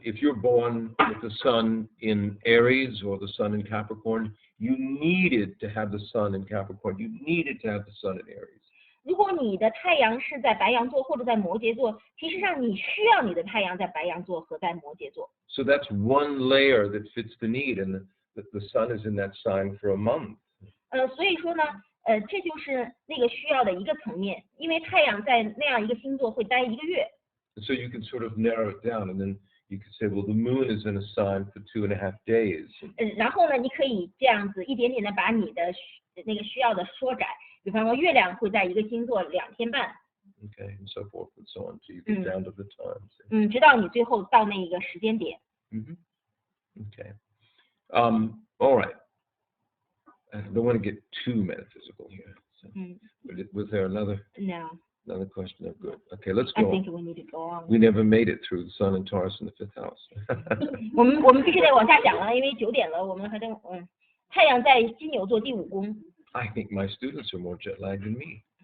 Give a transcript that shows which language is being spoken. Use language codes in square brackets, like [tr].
[en] If you're born with the sun in Aries or the sun in Capricorn, you needed to have the sun in Capricorn. You needed to have the sun in Aries. [zh] 如果你的太阳是在白羊座或者在摩羯座，其实上你需要你的太阳在白羊座和在摩羯座。 [en] So that's one layer that fits the need, and the sun is in that sign for a month. [zh] 所以说呢，这就是那个需要的一个层面，因为太阳在那样一个星座会待1个月。 [en] So you can sort of narrow it down, and then you can say, well, the moon is in a sign for 2.5 days. [zh] 然后呢，你可以这样子一点点的把你的那个需要的缩窄。比方说，月亮会在一个星座2天半。 [en] Okay, and so forth and so on, till you get down to the times. [zh] 直到你最后到那个时间点。 [en] Okay. All right. I don't want to get too metaphysical here. So, was there another question? Oh, good. Okay, let's I go. think we need to go on. We never made it through the sun and Taurus in the 5th house. [zh] 我们必须得往下讲了，因为9点了，我们还得太阳在金牛座第5宫。 [en] I think my students are more jet lagged than me.